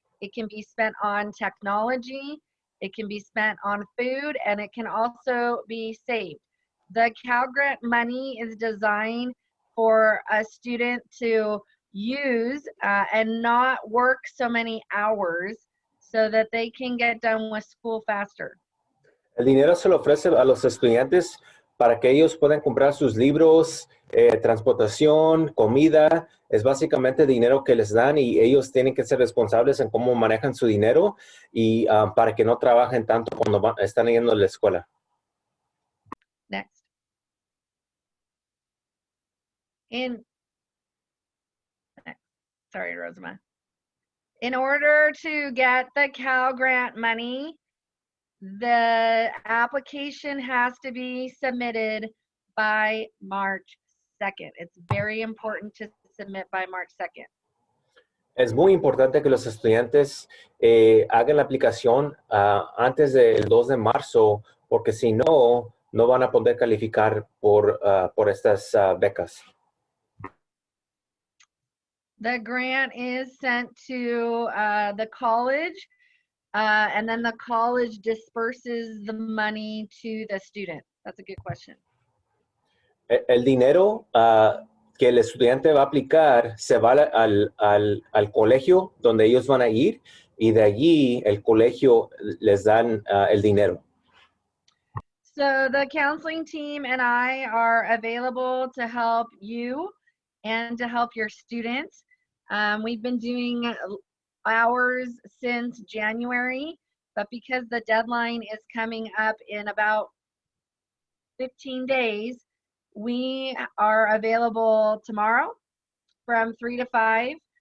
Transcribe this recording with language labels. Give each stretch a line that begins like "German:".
English: It can be spent on technology. It can be spent on food, and it can also be saved. The Cal Grant money is designed for a student to use and not work so many hours so that they can get done with school faster.
Spanish: El dinero se le ofrece a los estudiantes para que ellos puedan comprar sus libros, transportación, comida. Es básicamente dinero que les dan y ellos tienen que ser responsables en cómo manejan su dinero y para que no trabajen tanto cuando están yendo a la escuela.
English: Next. Sorry, Rosamond. In order to get the Cal Grant money, the application has to be submitted by March 2nd. It's very important to submit by March 2nd.
Spanish: Es muy importante que los estudiantes hagan la aplicación antes del 2 de marzo, porque si no, no van a poder calificar por estas becas.
English: The grant is sent to the college, and then the college disperses the money to the student. That's a good question.
Spanish: El dinero que el estudiante va a aplicar se va al colegio donde ellos van a ir y de allí el colegio les dan el dinero.
English: So the counseling team and I are available to help you and to help your students. We've been doing hours since January, but because the deadline is coming up in about 15 days, we are available tomorrow from 3 to 5.